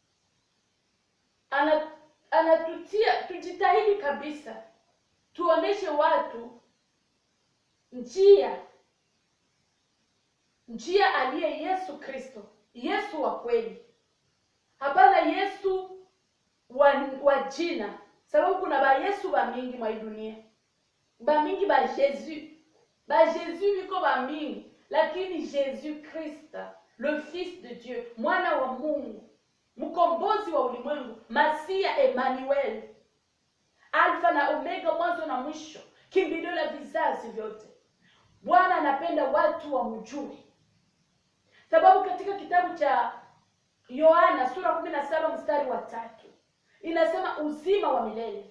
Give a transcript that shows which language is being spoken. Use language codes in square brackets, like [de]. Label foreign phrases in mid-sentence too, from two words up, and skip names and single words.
[sw] Anatutia tujitahidi kabisa tuoneshe watu njia aliye Yesu Kristo, Yesu wa kweli. Hapana Yesu wa jina, sababu kuna ba Yesu ba mingi mwa dunia. Ba mingi ba Jésus. Ba Jésus biko ba mingi, [fr] lakini Jésus Christ, le Fils de Dieu, [sw] mwana wa Mungu, mkombozi wa ulimwengu, Masia Emmanuel, Alpha na Omega, mwanzo na mwisho, kimbilio la vizazi vyote. Bwana anapenda watu wamjue. Sababu katika kitabu cha Yohana sura 17 mstari wa 3 inasema uzima wa milele.